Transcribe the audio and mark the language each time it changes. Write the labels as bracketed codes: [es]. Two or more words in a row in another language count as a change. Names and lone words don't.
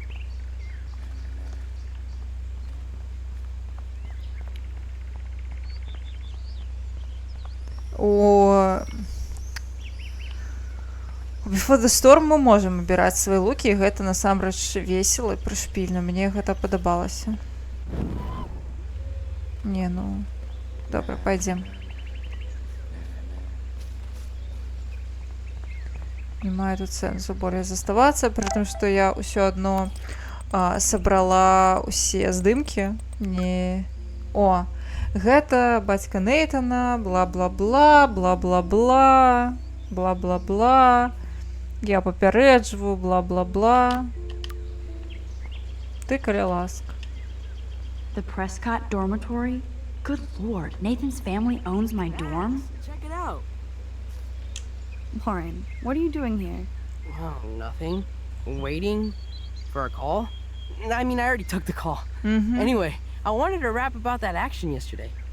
[be] У Before the Storm мы можам абіраць свае лукі, і гэта насамрэч весела і прышпільна. Мне гэта падабалася. Не, ну... Добра, пойдем. Не маю тут сэнсу болей заставацца, [ru] при том, [be] што я ўсё адно сабрала ўсе здымкі. Не... О! Гэта бацька Нейтана, бла-бла-бла, бла-бла-бла, бла-бла-бла. Я папярэджваю, бла-бла-бла. Ты, каля ласка. [en] The Prescott dormitory? Good lord, Nathan's family owns my dorm? Check it out. Lauren, what are you doing here? Oh, nothing. Waiting for a call? I mean, I already took the call. Anyway, I wanted to rap about that action yesterday.